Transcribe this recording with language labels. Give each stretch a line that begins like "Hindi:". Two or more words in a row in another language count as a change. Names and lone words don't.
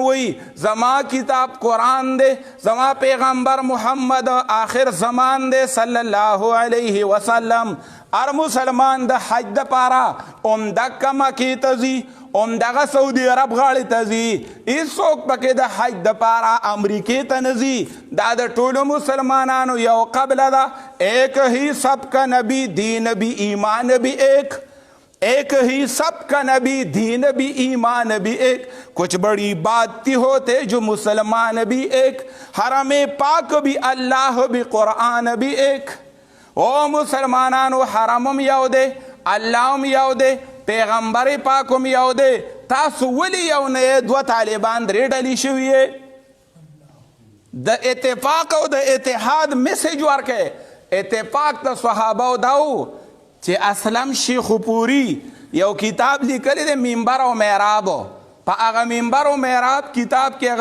Pashto: وایي زما کتاب قرآن دی زما پیغمبر محمد آخر زمان دی
Arabic: صلی الله علیه وسلم
Pashto: هر مسلمان د حج دپاره عمدکه مکې ته ځي عمدغه سعودي عرب غاړې ته ځي هېڅوک پکې د حج دپاره امریکې ته نه ځي دا د ټولو مسلمانانو یو قبله ده
Urdu: ایک ہی سب کا نبی دین بھی ایمان بھی ایک ہی سب کا نبی دین بھی ایمان بھی ایک کچھ بڑی بات تھی ہوتے جو مسلمان بھی ایک حرم پاک بھی اللہ بھی قرآن بھی ایک
Pashto: او مسلمانانو حرمم یو دی الله هم یو دی پیغمبر پاک هم یو دی تاسو ولې یو نه یې دوه طالبان درې ډلې شوي یې د اتفاق او د اتحاد میسج ورکړئ اتفاق د صحابه دا و چې اسلم شیخ پوری یو کتاب لیکلی دی منبر او محراب په هغه منبر او محراب کتاب کې